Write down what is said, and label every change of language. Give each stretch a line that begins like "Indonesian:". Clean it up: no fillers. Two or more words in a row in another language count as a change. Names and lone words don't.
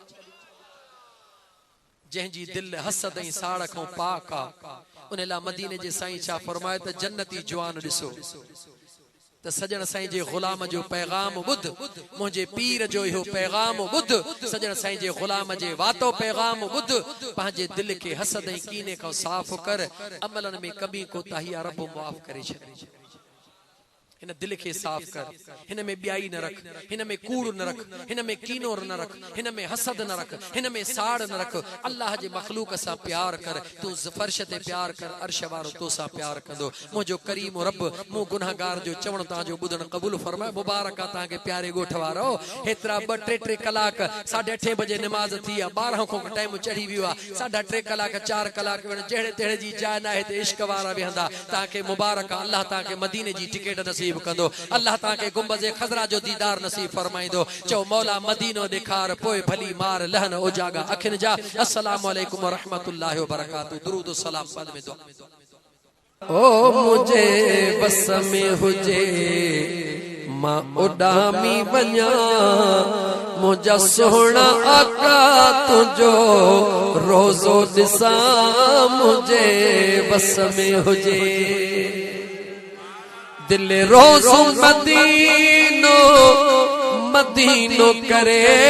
Sindhi: जंहिंजी दिल हसद ऐं साड़ खां पाक आहे उन लाइ मदीने जे साईं छा फरमायो त जन्नती जवान ॾिसो त सजण साईं जे गुलाम जो पैगाम ॿुध मुंहिंजे पीर जो इहो पैगाम ॿुध सजण साईं जे गुलाम जे वातो पैगाम ॿुध पंहिंजे दिल खे हसद ऐं कीने खां साफ़ कर अमलनि में कमी कोताही रब माफ़ करे छॾे। हिन दिल खे साफ़ कर हिन में ॿियाई न रख हिन में कूड़ न रख हिन में कीनो न रख हिन में हसद न रख हिन में साड़ न रख अल्लाह जे मखलूक सां प्यार कर तू फर्श ते प्यार कर अर्श वारो तो सां प्यार कंदो। मुंहिंजो करीम रब मूं गुनाहगार जो चवण तव्हांजो ॿुधण क़बूल फरमाए मुबारक आहे तव्हांखे प्यारे ॻोठ वारो हेतिरा 2-3 कलाक 8:30 बजे नमाज़ थी आहे 12 खां टाइम चढ़ी वियो आहे 3.5 कलाक 4 कलाक जहिड़े तहिड़े जी जाइ न आहे हिते इश्क वारा वेहंदा तव्हांखे मुबारक आहे अल्लाह तव्हांखे मदीने जी टिकट नसीब कंदो अल्लाह ताके गुंबज़े खज़रा जो दीदार नसीब फरमाइंदो। चो मौला मदीनो ॾेखार पोइ भली मार लहन ओजागा अखिन जा।
Arabic: السلام عليكم ورحمة الله وبركاته.
Sindhi: दुरूद व सलाम बाद में दुआ। ओ मुझे बस में हुजे मां उडामी वञा मुंहिंजा सोहणा आका तुंहिंजो रोज़ो ॾिसां मुझे बस में हुजे दिल रोज़ मदीनो मदीनो करे,